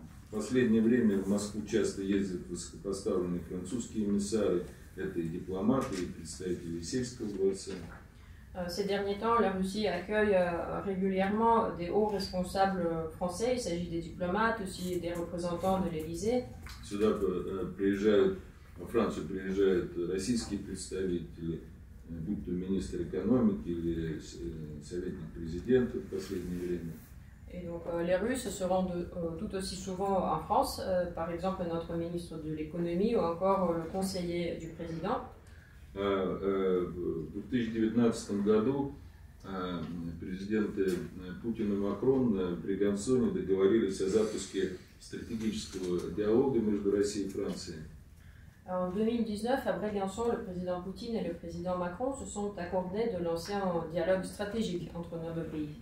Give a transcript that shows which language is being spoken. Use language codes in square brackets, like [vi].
[ru] В последнее время в Москву часто ездят высокопоставленные французские эмиссары, это и дипломаты, и представители сельского дворца. [fr] Ces derniers temps, la Russie accueille régulièrement des hauts responsables français, il s'agit des diplomates, aussi des représentants de l'Élysée. [ru] Сюда приезжают, во Францию приезжают российские представители, будь то министр экономики или советник президента в последнее время. [fr] Et donc les Russes se rendent tout aussi souvent en France, par exemple notre ministre de l'économie ou encore le conseiller du président. [ru] В 2019 году президенты Путин и Макрон при Гансоне договорились о запуске стратегического диалога между Россией и Францией. [fr] En 2019, à Brégançon, le président Poutine et le président Macron se sont accordés de lancer un dialogue stratégique entre nos deux pays.